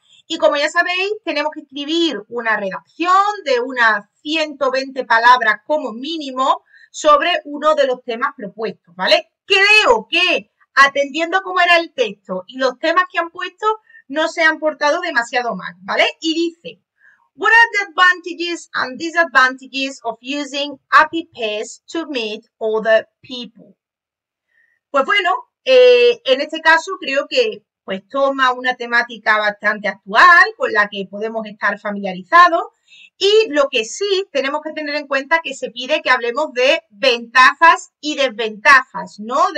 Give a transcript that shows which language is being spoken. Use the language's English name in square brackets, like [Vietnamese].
[Spanish] Y como ya sabéis, tenemos que escribir una redacción de unas 120 palabras como mínimo sobre uno de los temas propuestos, ¿vale? Creo que atendiendo cómo era el texto y los temas que han puesto, no se han portado demasiado mal, ¿vale? Y dice, [English] what are the advantages and disadvantages of using APPs to meet other people? [Spanish] Pues bueno, en este caso creo que pues toma una temática bastante actual con la que podemos estar familiarizados y lo que sí tenemos que tener en cuenta que se pide que hablemos de ventajas y desventajas, ¿no?